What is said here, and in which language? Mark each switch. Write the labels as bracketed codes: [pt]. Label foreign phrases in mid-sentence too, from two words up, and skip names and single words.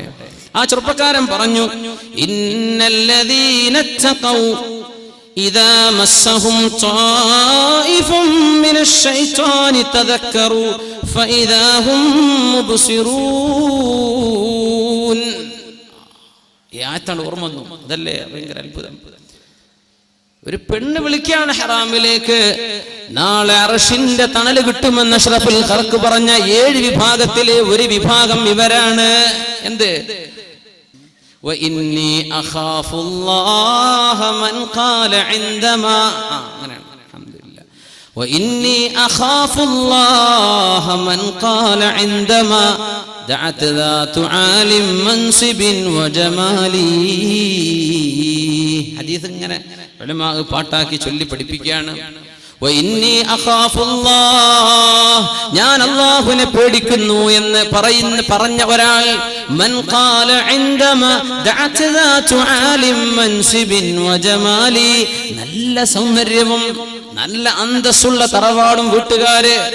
[ml] ആ ചെറുപ്പക്കാരൻ പറഞ്ഞു, [ar] إن الذين اتقوا إذا مسهم طائف من الشيطان تذكروا فإذا هم مبصرون. [ml] ഈ ആയത്താണ് ഓർമ്മ വന്നു. അതല്ലേ ഭയങ്കര അത്ഭുതം. ഒരു പെണ്ണ് വിളിക്കുകയാണ് ഹറാമിലേക്ക്. നാളെ അർശിന്റെ തണല് കിട്ടുമെന്ന് [ar] أشرف الخلق [ml] പറഞ്ഞ 7 വിഭാഗത്തിലെ ഒരു വിഭാഗം ഇവരാണ്. എന്ത്? [ar] وإني أخاف الله من قال عندما الحمد لله وإني أخاف الله من قال عندما دعت ذات عال منصب وجمالي. [ml] ഹദീസ് ഇങ്ങനെ ഉലമാ പാട്ടാക്കി ചൊല്ലി പഠിപ്പിക്കുകയാണ്. ഞാൻ അല്ലാഹുവിനെ പേടിക്കുന്നു എന്ന് പറഞ്ഞ ഒരാൾ, [ar] من قال عندما دعت ذات عال منصب وجمال, [ml] നല്ല സൗന്ദര്യവും നല്ല അന്തസ്സുള്ള തറവാടും വീട്ടുകാര്,